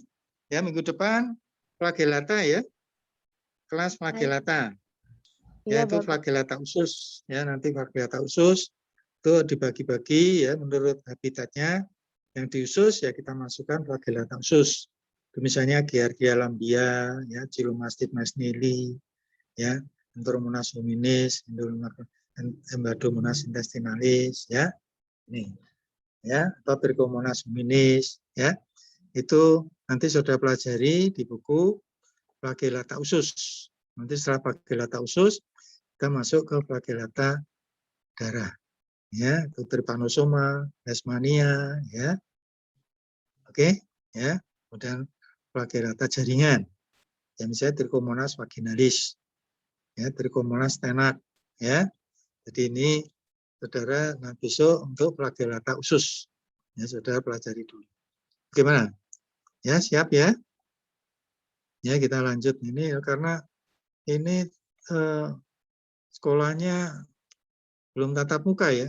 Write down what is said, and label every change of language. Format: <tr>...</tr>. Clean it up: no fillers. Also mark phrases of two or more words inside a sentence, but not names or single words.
<id>Ya, minggu depan flagellata ya. Kelas flagellata. Iya, Yaitu Bapak. flagellata usus. Ya, nanti flagellata usus itu dibagi-bagi ya menurut habitatnya. Yang di usus ya kita masukkan flagellata usus. Itu misalnya Giardia lambia, ya, Chilomastid mesnili, ya, Enteromonas hominis, Embadomonas intestinalis, ya, ini, ya, atau Trichomonas hominis, ya, itu nanti sudah pelajari di buku flagellata usus. Nanti setelah flagellata usus kita masuk ke flagellata darah, ya, itu Trypanosoma, Leishmania, ya, oke, ya, kemudian flagellata jaringan, ya, misalnya Trichomonas vaginalis, ya, Trichomonas tenax, ya. Jadi ini saudara besok untuk flagellata usus, ya, saudara pelajari dulu. Gimana? Ya, siap ya? Ya, kita lanjut ini ya, karena ini sekolahnya belum tatap muka ya.</id>